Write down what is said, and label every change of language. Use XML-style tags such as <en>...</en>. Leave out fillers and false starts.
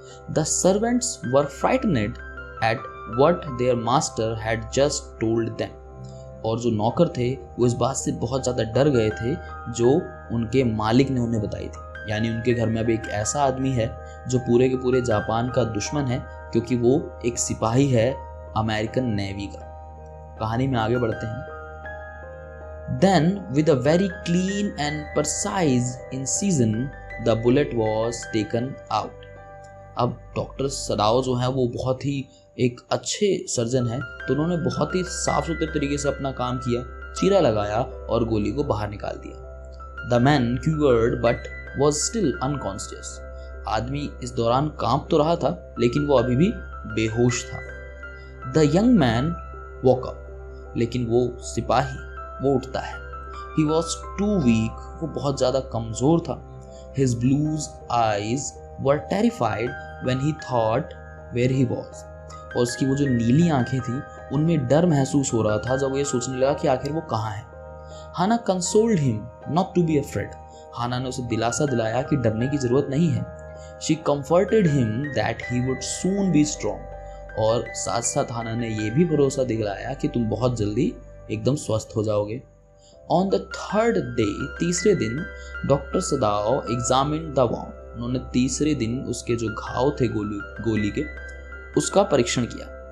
<en>the servants were frightened at what their master had just told them,</en> <hi>और जो नौकर थे वो इस बात से बहुत ज़्यादा डर गए थे जो उनके मालिक ने उन्हें बताई थी। यानी उनके घर में अब एक ऐसा आदमी है जो पूरे के पूरे जापान का दुश्मन है, क्योंकि वो एक सिपाही है अमेरिकन नेवी का। कहानी में आगे बढ़ते हैं।</hi> <en>Then, with a very clean and precise incision, the bullet was taken out.</en> <hi>अब डॉक्टर सदाओ जो है वो बहुत ही एक अच्छे सर्जन है, तो उन्होंने बहुत ही साफ सुथरे तरीके से अपना काम किया, चीरा लगाया और गोली को बाहर निकाल दिया।</hi> <en>The man quivered but was still unconscious.</en> <hi>आदमी इस दौरान कांप तो रहा था लेकिन वो अभी भी बेहोश था।</hi> <en>The young man woke up,</en> <hi>लेकिन वो सिपाही वो उठता है।</hi> <en>He was too weak,</en> <hi>वो बहुत ज़्यादा कमज़ोर था।</hi> <en>His blue eyes were terrified when he thought where he was.</en> <hi>और उसकी वो जो नीली आंखें थी उनमें डर महसूस हो रहा था जब वो ये सोचने लगा कि आखिर वो कहाँ है।</hi> <en>Hana consoled him not to be afraid.</en> <hi>हाना ने उसे दिलासा दिलाया कि डरने की जरूरत नहीं है।</hi> <en>She comforted him that he would soon be strong.</en> <hi>और साथ साथ हाना ने ये भी भरोसा दिलाया कि तुम बहुत जल्दी एकदम स्वस्थ हो जाओगे।</hi> <en>on the third day,</en> <hi>तीसरे दिन,</hi> <en>doctor Sadao examined the wound,</en> <hi>उन्होंने तीसरे दिन उसके जो घाव थे गोली के उसका परीक्षण किया।</hi>